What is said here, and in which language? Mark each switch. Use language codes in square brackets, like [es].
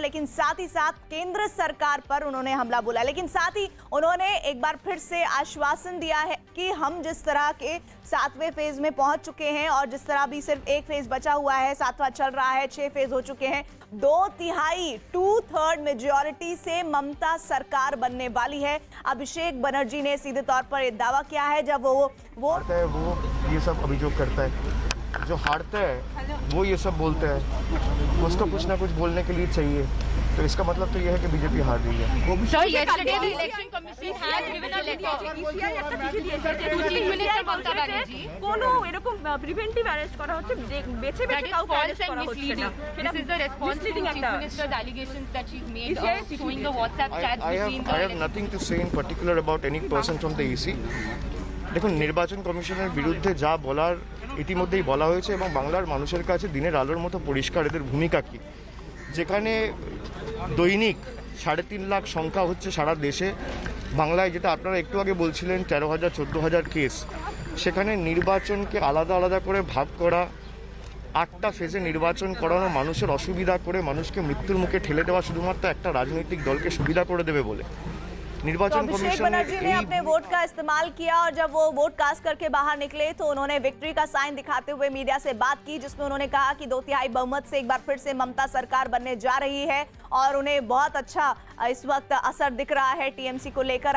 [hi] लेकिन साथ ही साथ केंद्र सरकार पर उन्होंने हमला बोला, लेकिन साथ ही उन्होंने एक बार फिर से आश्वासन दिया है कि हम जिस तरह के 7वें फेज में पहुंच चुके हैं, और जिस तरह भी सिर्फ एक फेज बचा हुआ है, 7वां चल रहा है, 6 फेज हो चुके हैं, 2/3 मेजॉरिटी से ममता सरकार बनने वाली है। अभिषेक बनर्जी ने सीधे तौर पर यह दावा किया है जब वो ये सब अभियोग करता है। जो हारता है वो ये सब बोलता है, उसको कुछ ना कुछ बोलने के लिए चाहिए, तो इसका मतलब तो ये है कि बीजेपी हार रही है। [en] Sir, yesterday the election commission has given a letter to Chief Minister Mamata Banerjee. [bn] কোনো এরকম প্রিভেন্টিভ অ্যারেস্ট করা হচ্ছে, বেছে বেছে কাউকে অ্যারেস্ট করা হচ্ছে না। [en] This is the response to Chief Minister's allegations that she's made, showing the WhatsApp chats between the... I have nothing to say in particular about any person from the EC. [bn] দেখুন, নির্বাচন কমিশনের বিরুদ্ধে যা বলার ইতিমধ্যেই বলা হয়েছে, এবং বাংলার মানুষের কাছে দিনের আলোর মতো পরিষ্কার এদের ভূমিকা কী। যেখানে দৈনিক 3.5 লাখ সংখ্যা হচ্ছে সারা দেশে, বাংলায় যেটা আপনারা একটু আগে বলছিলেন 13,000 14,000 কেস, সেখানে নির্বাচনকে আলাদা আলাদা করে ভাগ করা, 8টা ফেজে নির্বাচন করানো, মানুষের অসুবিধা করে মানুষকে মৃত্যুর মুখে ঠেলে দেওয়া শুধুমাত্র একটা রাজনৈতিক দলকে সুবিধা করে দেবে বলে। [hi] तो निर्वाचन अभिषेक कमीशन बनर्जी ने अपने वोट का इस्तेमाल किया और जब वो वोट कास्ट करके बाहर निकले तो उन्होंने विक्ट्री का साइन दिखाते हुए मीडिया से बात की, जिसमें उन्होंने कहा कि 2/3 बहुमत से एक बार फिर से ममता सरकार बनने जा रही है और उन्हें बहुत अच्छा इस वक्त असर दिख रहा है टीएमसी को लेकर।